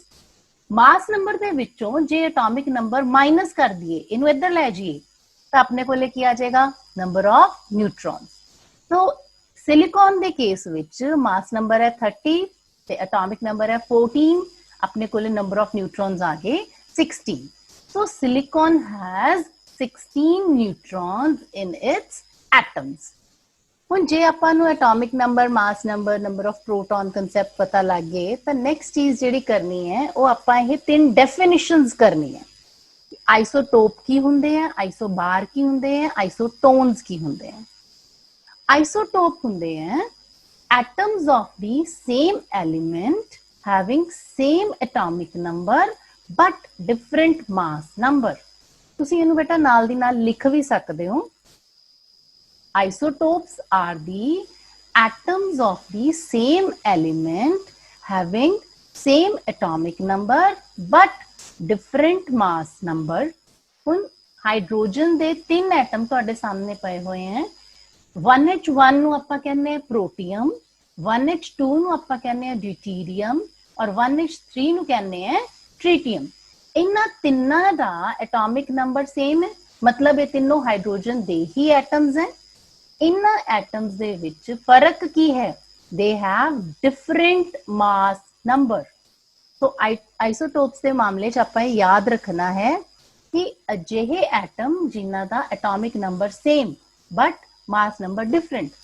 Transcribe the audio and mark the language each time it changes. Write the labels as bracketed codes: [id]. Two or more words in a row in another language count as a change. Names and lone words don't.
[en] mass number [pa] ਦੇ ਵਿੱਚੋਂ ਜੇ [en] atomic number minus [pa] ਕਰ ਦਿੱਤੇ ਇਹਨੂੰ ਇੱਧਰ ਲੈ ਜਾਈਏ ਤੋ ਅਪਨੇ ਕੋ ਕੀ ਆ ਜਾਏਗਾ [en] number of neutrons. [pa] ਤੋ ਸਿਲੀਕਾਨ ਦੇ ਕੇਸ ਵਿੱਚ [en] mass number [pa] ਹੈ 30 ਤੇ [en] atomic number [pa] ਹੈ 14, ਅਪਨੇ ਕੋ [en] number of neutrons [pa] ਆ ਗਏ 16। [en] So silicon has 16 neutrons in its atoms. [pa] ਹੁਣ ਜੇ ਆਪਾਂ ਨੂੰ ਐਟॉमिक ਨੰਬਰ, ਮਾਸ ਨੰਬਰ, [en] number of proton concept [pa] ਪਤਾ ਲੱਗ ਗਏ ਤਾਂ ਨੈਕਸਟ ਚੀਜ਼ ਜਿਹੜੀ ਕਰਨੀ ਹੈ ਉਹ ਆਪਾਂ ਇਹ ਤਿੰਨ ਡੈਫੀਨਿਸ਼ਨਸ ਕਰਨੀ ਹੈ। ਆਈਸੋਟੋਪ ਕੀ ਹੁੰਦੇ ਆ, ਆਈਸੋਬਾਰ ਕੀ ਹੁੰਦੇ ਆ, ਆਈਸੋਟੋਨਸ ਕੀ ਹੁੰਦੇ ਆ। ਆਈਸੋਟੋਪ ਹੁੰਦੇ ਆ [en] atoms of the same element having same atomic number but different mass number। [pa] ਤੁਸੀਂ ਇਹਨੂੰ ਬੇਟਾ ਨਾਲ ਦੀ ਨਾਲ ਲਿਖ ਵੀ ਸਕਦੇ ਹੋ। [en] Isotopes are the atoms of the same element having same atomic number but different mass number। [pa] ਹੁਣ ਹਾਈਡਰੋਜਨ ਦੇ 3 ਐਟਮ ਤੁਹਾਡੇ ਸਾਹਮਣੇ ਪਏ ਹੋਏ हैं। 1H1 ਨੂੰ ਆਪਾਂ ਕਹਿੰਦੇ ਆ ਪ੍ਰੋਟੀਅਮ, 1H2 ਨੂੰ ਆਪਾਂ ਕਹਿੰਦੇ ਆ ਡਿਊਟੀਰੀਅਮ ਔਰ 1H3 ਨੂੰ ਕਹਿੰਦੇ ਆ ट्रीटियम। ਇਹਨਾਂ ਤਿੰਨਾਂ ਦਾ [en] atomic number same [pa] ਹੈ, ਮਤਲਬ ਯੇ ਤੀਨੋਂ ਹਾਈਡਰੋਜਨ ਦੇ ਹੀ ਐਟਮਸ ਹੈਂ। ਇਹਨਾਂ ਐਟਮਸ ਦੇ ਵਿੱਚ ਫਰਕ ਕੀ ਹੈ, [en] they have different mass number. [pa] ਤੋ ਆਈਸੋਟੋਪਸ ਕੇ ਮਾਮਲੇ ਚ ਆਪਾਂ ਯਾਦ ਰੱਖਣਾ ਹੈ ਕਿ ਅਜਿਹੇ ਐਟਮ ਜਿਨ੍ਹਾਂ ਦਾ [en] atomic number same but mass number different.